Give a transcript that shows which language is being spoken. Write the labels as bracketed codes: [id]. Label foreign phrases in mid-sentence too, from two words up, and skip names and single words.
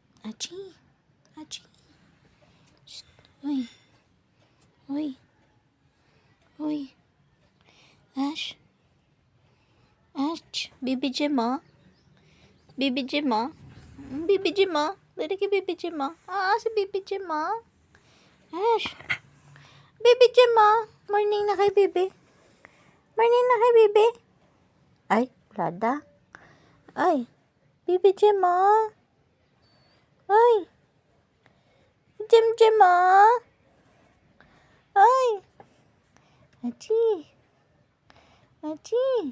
[ceb] Achi. Achi. Shh. Uy. Uy. Uy. Ash. Ash. Baby Jim, Baby Jim, Baby Jim, Dari kay Baby Jim, si Baby Jim, Ash. Baby Jim, Morning na kay Baby. Morning na kay Baby. Ay, Lada. Ay. Baby Jim, Ay. Jim, Ay. Achi. Achi.